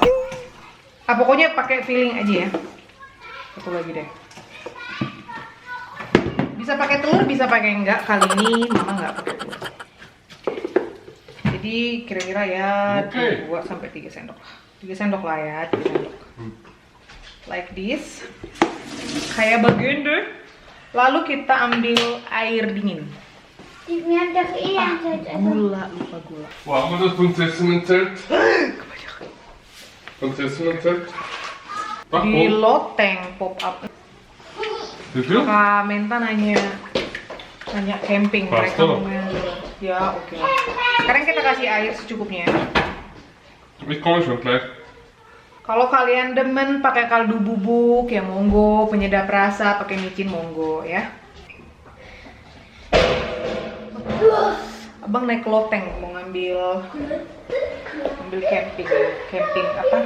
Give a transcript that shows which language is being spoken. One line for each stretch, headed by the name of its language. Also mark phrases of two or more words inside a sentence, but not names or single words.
Indonesian: Pokoknya pakai filling aja ya. Satu lagi deh. Bisa pakai telur, bisa pakai enggak. Kali ini mama nggak pakai telur. Jadi kira-kira ya 2 sampai 3 sendok. 3 sendok lah ya, 3 sendok.
English: Like this.
Indonesian: Kayak begini. Lalu kita ambil air dingin.
German: Mir hat doch eh
Indonesian: Gula, lupa gula.
German: Wo haben wir das Prinzessinnen-Zelt?
Indonesian: Kebanyakan.
German: Prinzessinnen-Zelt? Ach,
Indonesian: Di
German: wo?
Indonesian: loteng pop up. Situ? Kak Menta nanya camping Pas mereka tuh. mau main. Ya oke lah. Sekarang kita kasih air secukupnya.
German: Ich komme schon gleich.
Indonesian: Kalau kalian demen pakai kaldu bubuk ya monggo, penyedap rasa pakai micin monggo ya. Abang naik loteng mau ngambil camping apa?